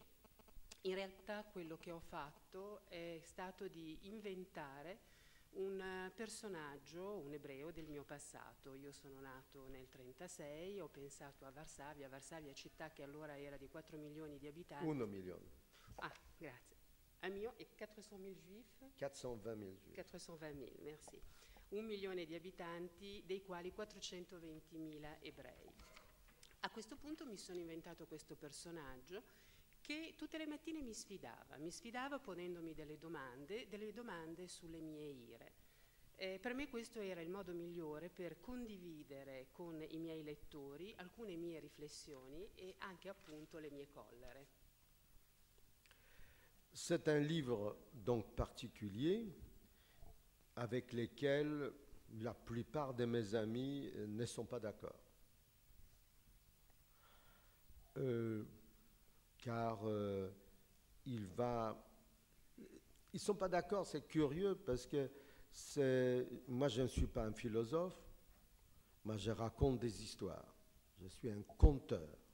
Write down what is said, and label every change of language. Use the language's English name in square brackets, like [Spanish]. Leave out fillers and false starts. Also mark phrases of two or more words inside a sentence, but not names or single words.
[Italian] In realtà quello che ho fatto è stato di inventare un personaggio, un ebreo del mio passato. Io sono nato nel 1936, ho pensato a Varsavia città che allora era di 4 milioni di abitanti. 1 milione. [French] Ah, grazie. Un million et 400 000 juifs? 420 000 juifs. 420 000, merci. [Italian] 1 milione di abitanti, dei quali 420 000 ebrei. A questo punto mi sono inventato questo personaggio che tutte le mattine mi sfidava ponendomi delle domande sulle mie ire. Per me questo era il modo migliore per condividere con i miei lettori alcune mie riflessioni e anche appunto le mie collere. [French] C'est un livre donc particulier avec lequel la plupart de mes amis ne sont pas d'accord. Car ils ne sont pas d'accord, c'est curieux parce que moi je ne suis pas un philosophe, moi je raconte des histoires, je suis un conteur.